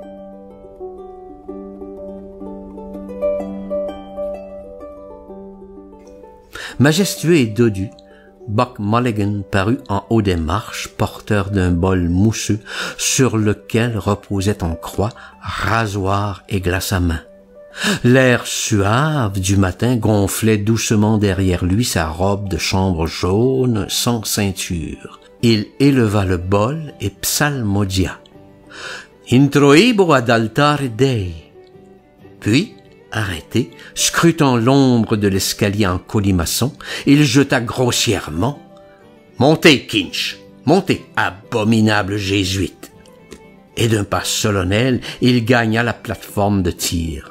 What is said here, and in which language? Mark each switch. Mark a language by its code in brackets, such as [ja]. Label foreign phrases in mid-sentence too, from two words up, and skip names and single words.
[fr] Majestueux et dodu, Buck Mulligan parut en haut des marches, porteur d'un bol mousseux sur lequel reposait en croix rasoir et glace à main. L'air suave du matin gonflait doucement derrière lui sa robe de chambre jaune sans ceinture. Il éleva le bol et psalmodia. [la] Introibo ad altare Dei. [fr] Puis, arrêté, scrutant l'ombre de l'escalier en colimaçon, il jeta grossièrement « Montez, Kinch, montez, abominable jésuite !» Et d'un pas solennel, il gagna la plateforme de tir.